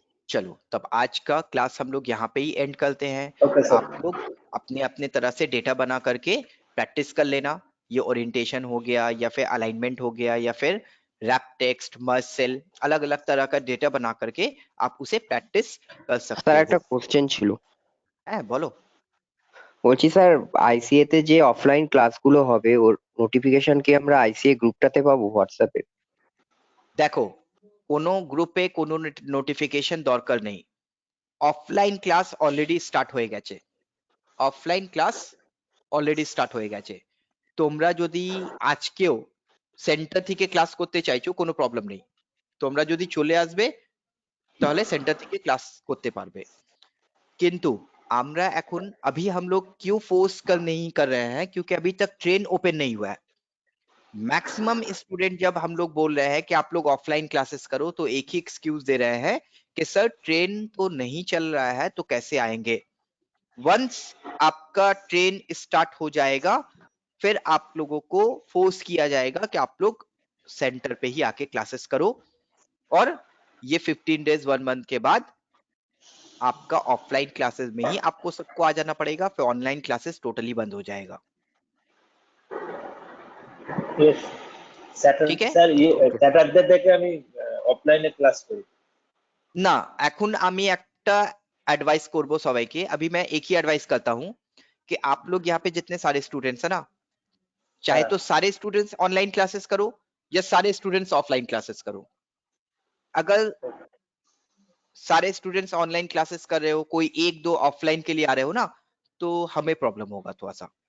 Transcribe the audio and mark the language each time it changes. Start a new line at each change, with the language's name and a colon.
Hindi: चलो तब आज का क्लास हम लोग यहाँ पे ही एंड करते हैं। Okay sir. आप लोग अपने अपने तरह से डेटा बना करके प्रैक्टिस कर लेना। ये ओरिएंटेशन हो गया या फिर अलाइनमेंट हो गया या फिर रैप टेक्स्ट, मर्ज सेल, अलग अलग तरह का डेटा बना करके आप उसे प्रैक्टिस कर सकते
Bangla: স্যার একটা
Hindi: हो।
Bangla: কোশ্চেন ছিল।
Hindi: है, बोलो।
Bangla: বলছি স্যার আইসিএ তে যে অফলাইন ক্লাসগুলো হবে ওর নোটিফিকেশন কি আমরা আইসিএ গ্রুপটাতে পাবো হোয়াটসঅ্যাপে? দেখো কোনো গ্রুপে কোনো নোটিফিকেশন দরকার নেই। অফলাইন ক্লাস অলরেডি স্টার্ট হয়ে গেছে, অফলাইন ক্লাস অলরেডি স্টার্ট হয়ে গেছে। তোমরা যদি আজকেও সেন্টার থেকে ক্লাস করতে চাইছো কোনো প্রবলেম নেই, তোমরা যদি চলে আসবে তাহলে সেন্টার থেকে ক্লাস করতে পারবে। কিন্তু আমরা এখন
Hindi: अभी हम लोग क्यों फोर्स नहीं कर रहे हैं, क्योंकि अभी तक ट्रेन ओपन नहीं हुआ है। मैक्सिमम स्टूडेंट जब हम लोग बोल रहे हैं कि आप लोग ऑफलाइन क्लासेस करो, तो एक ही एक्सक्यूज दे रहे हैं कि सर ट्रेन तो नहीं चल रहा है तो कैसे आएंगे। वंस आपका ट्रेन स्टार्ट हो जाएगा, फिर आप लोगों को फोर्स किया जाएगा कि आप लोग सेंटर पे ही आके क्लासेस करो, और ये 15 डेज 1 मंथ के बाद आपका ऑफलाइन क्लासेस में ही आपको सबको आ जाना पड़ेगा, फिर ऑनलाइन क्लासेस टोटली बंद हो जाएगा।
English: Yes,
Bangla: ঠিক আছে? স্যার স্যাটারডে থেকে আমি অফলাইনে ক্লাস করি। না, এখন আমি একটা অ্যাডভাইস করব সবাইকে।
Hindi: अभी मैं एक ही एडवाइस करता हूँ कि आप लोग यहाँ पे जितने सारे स्टूडेंट्स है ना, चाहे तो सारे स्टूडेंट्स ऑनलाइन क्लासेस करो या सारे स्टूडेंट्स ऑफलाइन क्लासेस करो। अगर सारे स्टूडेंट्स ऑनलाइन क्लासेस कर रहे हो, कोई एक दो ऑफलाइन के लिए आ रहे हो ना, तो हमें प्रॉब्लम होगा थोड़ा सा।